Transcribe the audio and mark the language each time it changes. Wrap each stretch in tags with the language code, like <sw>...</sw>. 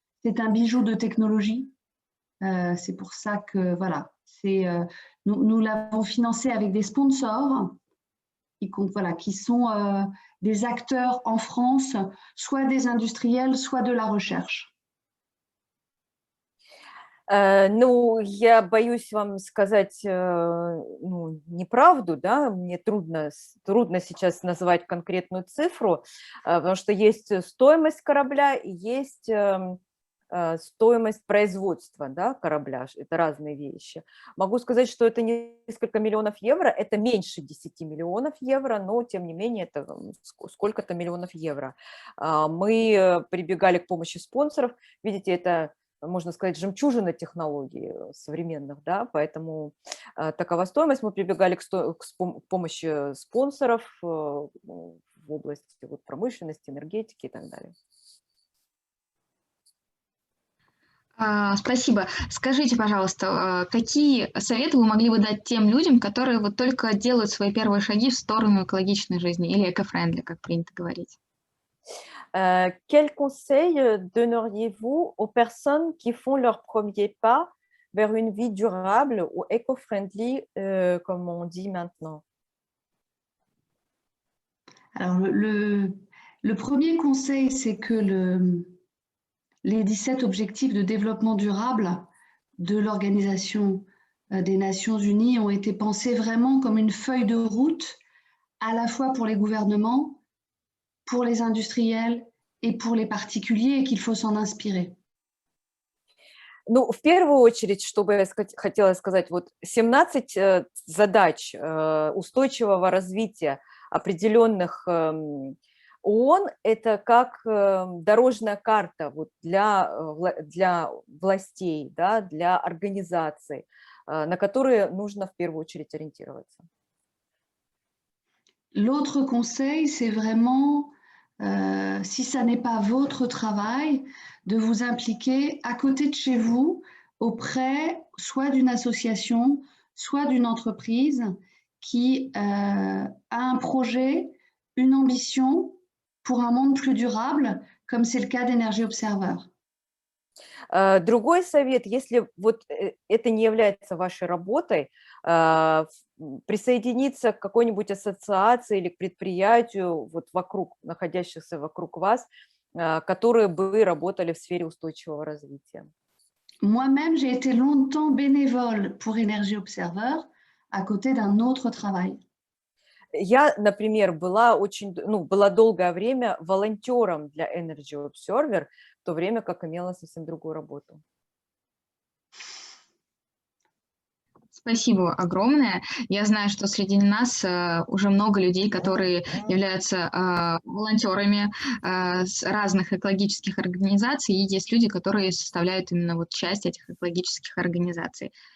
<fr>C'est un bijou de technologie. C'est pour ça que voilà, nous l'avons financé avec des sponsors qui sont des acteurs en France, soit des industriels, soit de la recherche.</fr> <ru>Ну, я боюсь вам сказать неправду, да, мне трудно сейчас назвать конкретную цифру, потому что есть стоимость корабля и есть стоимость производства, да, корабля, это разные вещи. Могу сказать, что это несколько миллионов евро, это меньше 10 миллионов евро, но тем не менее это сколько-то миллионов евро. Мы прибегали к помощи спонсоров, видите, это, можно сказать, жемчужина технологий современных, да, поэтому такова стоимость. Мы прибегали к помощи спонсоров в области вот, промышленности, энергетики и так далее. Спасибо. Скажите, пожалуйста, какие советы вы могли бы дать тем людям, которые вот только делают свои первые шаги в сторону экологичной жизни или эко-френдли, как принято говорить?</ru> <fr>Quels conseils donneriez-vous aux personnes qui font leur premier pas vers une vie durable ou éco-friendly, comme on dit maintenant? Alors, le premier conseil, c'est que les 17 objectifs de développement durable de l'Organisation des Nations Unies ont été pensés vraiment comme une feuille de route, à la fois pour les gouvernements, pour les industriels et pour les particuliers, et qu'il faut s'en inspirer.</fr> <ru>Ну, в первую очередь, что бы я хотела сказать, вот 17 задач устойчивого развития определенных ООН – это как дорожная карта вот для властей, да, для организаций, на которые нужно в первую очередь ориентироваться.</ru> <fr>L'autre conseil, c'est vraiment, si ça n'est pas votre travail, de vous impliquer à côté de chez vous, auprès soit d'une association, soit d'une entreprise qui a un projet, une ambition pour un monde plus durable, comme c'est le cas d'Energy Observer.</fr> <ru>Другой совет, если вот это не является вашей работой, присоединиться к какой-нибудь ассоциации или к предприятию, вот вокруг, находящихся вокруг вас, которые бы работали в сфере устойчивого развития.</ru> <fr>Moi-même, j'ai été longtemps bénévole pour Energy Observer à côté d'un autre travail.</fr> <ru>Я, например, была долгое время волонтером для Energy Observer, в то время как имела совсем другую работу. Спасибо огромное. Я знаю, что среди нас уже много людей, которые являются волонтерами с разных экологических организаций, и есть люди, которые составляют именно вот часть этих экологических организаций.</ru>